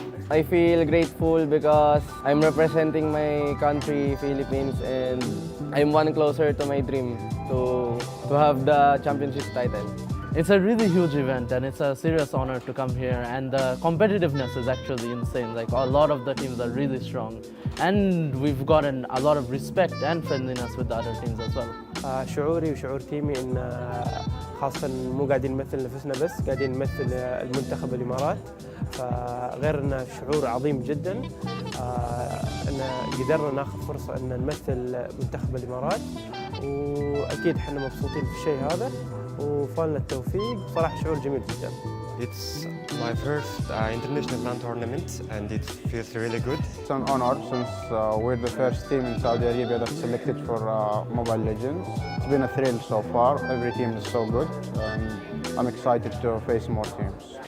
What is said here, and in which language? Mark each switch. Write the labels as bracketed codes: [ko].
[en] I feel grateful because I'm representing my country, Philippines, and I'm one closer to my dream to have the championship title. It's a really huge event and it's a serious honor to come here, and the competitiveness is actually insane. Like, a lot of the teams are really strong and we've gotten a lot of respect and friendliness with the other teams as well. [ar] شعوري وشعور تيمي ان خاصة مو قاعدين نمثل نفسنا بس، قاعدين نمثل المنتخب الامارات، فغير انه شعور عظيم جدا ان قدرنا ناخذ فرصة ان نمثل منتخب الامارات، واكيد احنا مبسوطين بالشيء هذا وفالنا التوفيق. صراحة شعور جميل جدا. [en] It's my first international LAN tournament and it feels really good. It's an honor since we're the first team in Saudi Arabia that's selected for Mobile Legends. It's been a thrill so far. Every team is so good and I'm excited to face more teams.